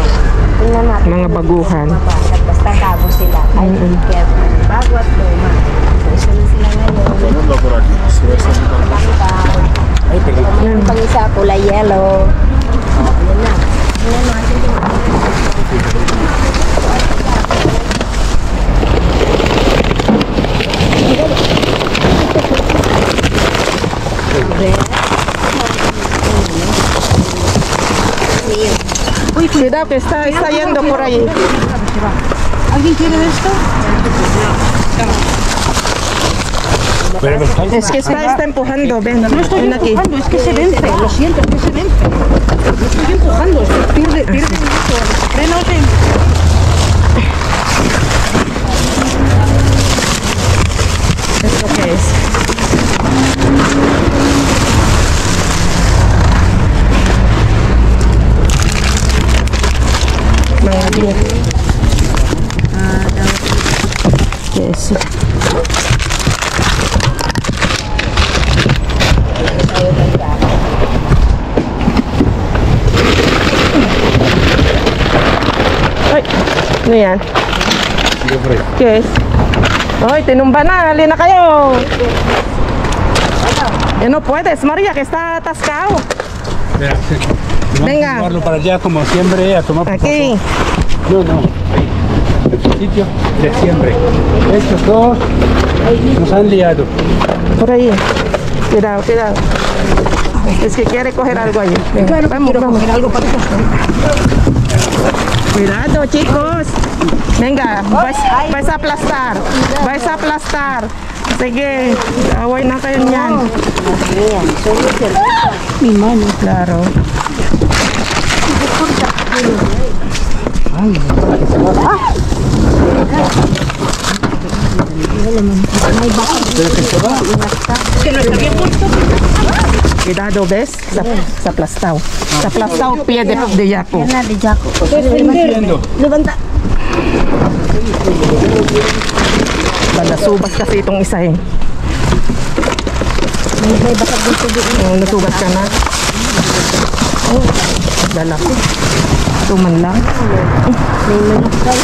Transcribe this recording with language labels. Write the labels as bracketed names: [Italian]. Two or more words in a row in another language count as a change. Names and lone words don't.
[Filipino] Tingnan natin. Mga baguhan. Basta bago sila. Ay, careful. Bago at luma. So, na sila ngayon. Yung pang-isa, kulay yellow. Ayan na. Tingnan natin yung [Spanish] Cuidado que está yendo por ahí. ¿Alguien quiere esto? Es que está empujando, ven. No estoy ven aquí. empujando, es que se vence. Lo siento, es que se vence. Estoy empujando, pierde mucho. Frenos en... ¿Esto qué es? [Filipino] Mga dito. Yes. Ay, ano yan? Yes. Ay, tinumba na. Halina kayo. [Spanish] No puedes, María, que está atascado. Venga. Vamos a llevarlo para allá como siempre, a tomar por Aquí. favor. No, ahí. En su sitio de siempre. Estos dos nos han liado. Por ahí. Cuidado, cuidado. Es que quiere coger algo ahí. Venga, Claro, vamos, quiero vamos. coger algo para esto. Cuidado, chicos. Venga, vais a aplastar. Vais a aplastar. [Filipino] Sige, away na kayo niyan. Ayan, solution. [Spanish] Mi mano. Claro. Cuidado, ¿ves? [Filipino] Sa aplastado. [Spanish] Sa aplastado pie de Jaco. [Filipino] Yan na, [Spanish] de Jaco. Levanta. [Filipino] Nasubas kasi itong isa eh. May basag dito doon. Oh, nasubas ka na. Oh, lalaki. Tuman lang. May manok guys.